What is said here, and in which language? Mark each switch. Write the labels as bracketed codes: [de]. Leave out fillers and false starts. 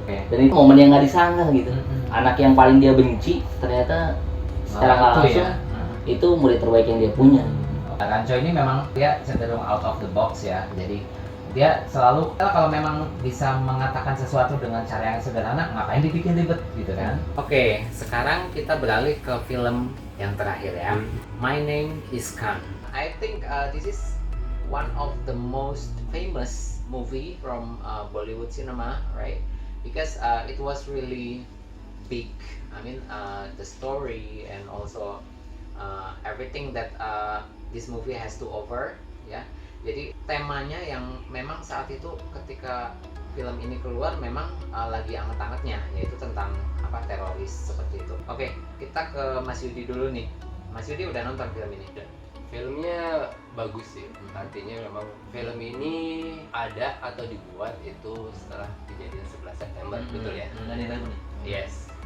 [id] Dan itu momen yang nggak disangka gitu. Anak yang paling dia benci ternyata secara nggak langsung itu murid terbaik yang dia punya. Rancho ini memang dia cenderung [en] out of the box [id] ya. Jadi dia selalu kalau memang bisa mengatakan sesuatu dengan cara yang sederhana, ngapain dibikin ribet gitu kan. Oke, sekarang kita beralih ke film yang terakhir ya. [en] My Name is Khan. I think this is one of the most famous movie from Bollywood cinema, right? Because it was really big. I mean, the story and also everything that this movie has to offer, ya. [id] Jadi temanya yang memang saat itu ketika film ini keluar memang lagi anget-angetnya, yaitu tentang teroris seperti itu. Oke, kita ke Mas Yudi dulu nih. Mas Yudi udah nonton film ini? Filmnya bagus sih, artinya memang film ini ada atau dibuat itu setelah kejadian 11 September, betul ya? Yes.